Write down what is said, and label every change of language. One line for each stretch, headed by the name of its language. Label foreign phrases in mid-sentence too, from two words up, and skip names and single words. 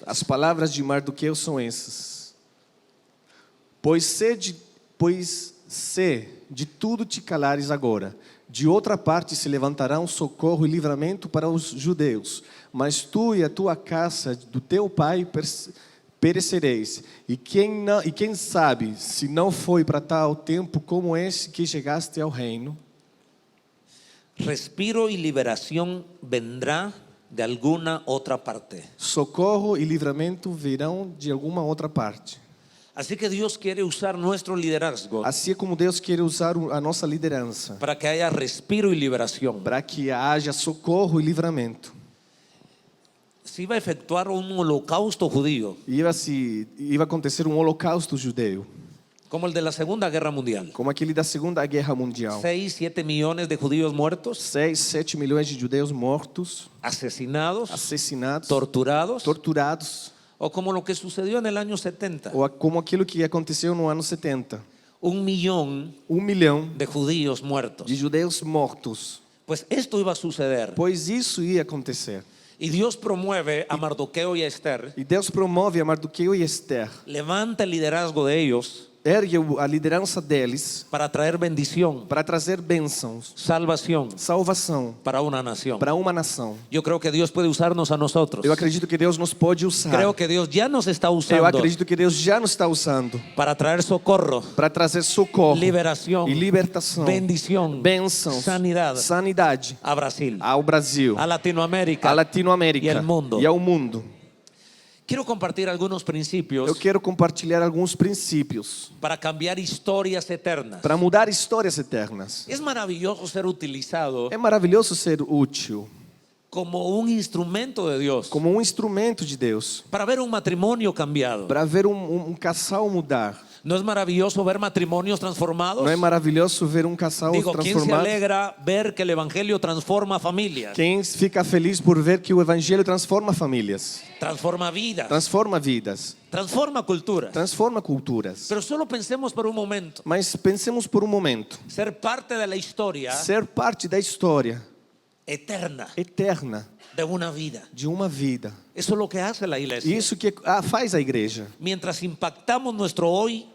Portuguese: as palavras de Mardoqueu são essas: Pois se de tudo te calares agora, de outra parte se levantará um socorro e livramento para os judeus, mas tu e a tua casa do teu pai perecereis. E quem sabe se não foi para tal tempo como esse que chegaste ao reino?
Spanish: Respiro y liberación vendrá de alguna otra parte.
Portuguese: Socorro e livramento virão de alguma outra parte.
Spanish: Así que Dios quiere usar nuestro liderazgo
Portuguese: Assim é como Deus quer usar a nossa liderança,
Spanish: para que haya respiro y liberación.
Portuguese: para que haja socorro e livramento.
Spanish: Se iba a efectuar un holocausto judío,
Portuguese: Iba acontecer um holocausto judeu,
Spanish: como el de la Segunda Guerra Mundial.
Portuguese: como aquele da Segunda Guerra Mundial.
Spanish: 6, 7 millones de judíos muertos,
Portuguese: 6, 7 milhões de judeus mortos,
Spanish: asesinados,
Portuguese: assassinados,
Spanish: torturados,
Portuguese: torturados,
Spanish: o como lo que sucedió en el año 70.
Portuguese: ou como aquilo que aconteceu no ano 70.
Spanish: 1 millón
Portuguese: 1 milhão
Spanish: de judíos muertos.
Portuguese: de judeus mortos.
Spanish: Pues esto iba a suceder.
Portuguese: Pois isso ia acontecer.
Spanish: Y Dios promueve a Mardoqueo y a Esther,
Portuguese: E Deus promove a Mardoqueu e Esther,
Spanish: levanta el liderazgo de ellos
Portuguese: ergue a liderança deles
Spanish: para traer bendición,
Portuguese: para trazer bênçãos,
Spanish: salvación
Portuguese: salvação
Spanish: para una nación.
Portuguese: para uma nação.
Spanish: Yo creo que Dios puede usarnos a nosotros.
Portuguese: Eu acredito que Deus nos pode usar.
Spanish: Creo que Dios ya nos está
Portuguese: Eu usando acredito que Deus já nos está usando
Spanish: para traer socorro,
Portuguese: para trazer socorro
Spanish: liberación,
Portuguese: e libertação,
Spanish: bendición,
Portuguese: bênçãos,
Spanish: sanidad
Portuguese: sanidade
Spanish: a Brasil,
Portuguese: ao Brasil,
Spanish: a Latinoamérica.
Portuguese: à Latinoamérica e ao mundo. e ao mundo.
Spanish: Quiero compartir algunos principios
Portuguese: Eu quero compartilhar alguns princípios
Spanish: para cambiar historias eternas.
Portuguese: para mudar histórias eternas.
Spanish: Es maravilloso ser utilizado
Portuguese: É maravilhoso ser útil
Spanish: como un instrumento de Dios
Portuguese: como um instrumento de Deus
Spanish: para ver un matrimonio cambiado.
Portuguese: para ver um casal mudar.
Spanish: ¿No es maravilloso ver matrimonios transformados?
Portuguese: Não é maravilhoso ver um casal
Spanish: Digo, ¿quién se
Portuguese: transformado?
Spanish: alegra ver que el Evangelio transforma familias?
Portuguese: Quem fica feliz por ver que o evangelho transforma famílias,
Spanish: Transforma vidas,
Portuguese: transforma vidas,
Spanish: transforma culturas.
Portuguese: transforma culturas.
Spanish: Pero solo pensemos por un momento,
Portuguese: Mas pensemos por um momento,
Spanish: ser parte de la historia
Portuguese: ser parte da história
Spanish: eterna
Portuguese: eterna
Spanish: de una vida.
Portuguese: de uma vida.
Spanish: Eso es lo que hace la iglesia.
Portuguese: Isso que faz a igreja.
Spanish: Mientras impactamos nuestro hoy y